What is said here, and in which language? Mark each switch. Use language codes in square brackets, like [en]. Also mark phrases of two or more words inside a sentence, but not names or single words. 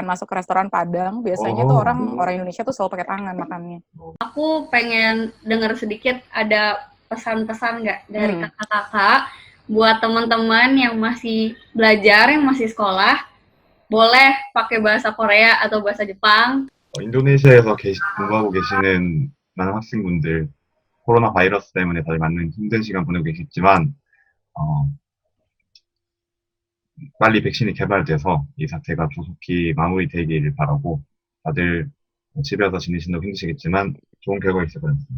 [id] masuk ke restoran Padang, biasanya tuh orang Indonesia tuh selalu pakai tangan makannya. Aku pengen dengar sedikit ada pesan-pesan nggak dari kakak-kakak buat teman-teman yang masih belajar, yang masih sekolah, boleh pakai bahasa Korea atau bahasa Jepang. [ko] 인도네시아에서 공부하고 계시는 많은 학생분들, 코로나 바이러스 때문에 다들 많은 힘든 시간 보내고 계시지만, 빨리 백신이 개발돼서 이 사태가 조속히 마무리되기를 바라고, 다들 집에서 지내신다고 힘드시겠지만, 좋은 결과 있을 것 같습니다.